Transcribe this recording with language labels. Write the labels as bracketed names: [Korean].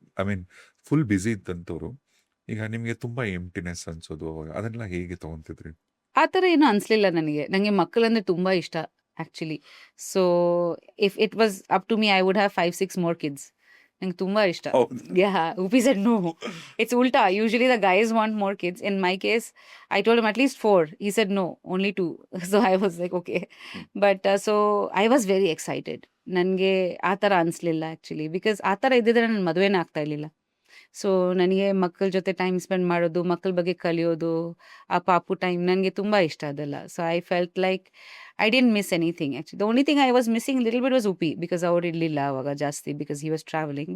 [Kannada] I mean full busy ಇದ್ದಂಥವ್ರು, ಈಗ ನಿಮ್ಗೆ ತುಂಬಾ ಎಂಟಿನೆಸ್ ಅನ್ಸೋದು, ಅದನ್ನೆಲ್ಲ ಹೇಗೆ ತಗೊಂತಿದ್ರಿ? ಆ ಥರ ಏನೂ ಅನಿಸ್ಲಿಲ್ಲ ನನಗೆ ಮಕ್ಕಳಂದ್ರೆ ತುಂಬ ಇಷ್ಟ actually. [English] So if it was up to me I would have 5-6 more kids. [Kannada] ನಂಗೆ ತುಂಬ ಇಷ್ಟ. [English] Upi said no. It's ulta. Usually the guys want more kids. In my case, I told him at least 4. He said no, only 2. So I was like, okay. But so I was very excited. [Kannada] ನನಗೆ ಆ ಥರ ಅನಿಸ್ಲಿಲ್ಲ actually, because ಆ ಥರ ಇದ್ದಿದ್ರೆ ನನ್ನ ಮದುವೆನೇ ಆಗ್ತಾ ಇರಲಿಲ್ಲ. So ನನಗೆ ಮಕ್ಕಳ ಜೊತೆ ಟೈಮ್ ಸ್ಪೆಂಡ್ ಮಾಡೋದು, ಮಕ್ಕಳ ಬಗ್ಗೆ ಕಲಿಯೋದು, ಆ ಪಾಪು ಟೈಮ್ ನನಗೆ ತುಂಬ ಇಷ್ಟ ಅದೆಲ್ಲ. [English] So I felt like I didn't miss anything actually. The only thing I was missing little bit was Uppi, because [Kannada] ಅವ್ರು ಇರಲಿಲ್ಲ ಅವಾಗ ಜಾಸ್ತಿ, [English] Because he was travelling.